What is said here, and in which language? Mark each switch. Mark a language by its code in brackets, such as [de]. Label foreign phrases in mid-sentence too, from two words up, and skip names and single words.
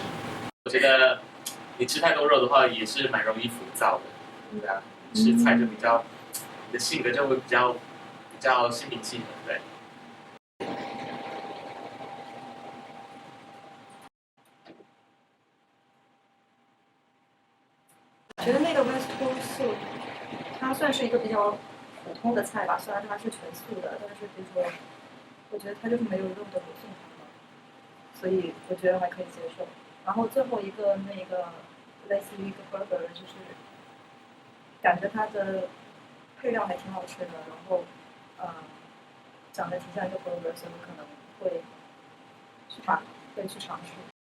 [zh] 我覺得你吃太多肉的話，也是蠻容易浮躁的，對啊，吃菜就比較，你的性格就會比較心平氣和，對。我覺得那個 [en] West Coast soup， [zh] 它算是一個比較普通的菜吧，雖然它是全素的，但是比如說，我覺得它就是沒有肉的羅宋湯嘛，所以我覺得還可以接受。然後最後一個那個類似於一個 burger，就是感覺它的配料還挺好吃的，然後長得挺像一個 burger，所以我可能會去嘗試。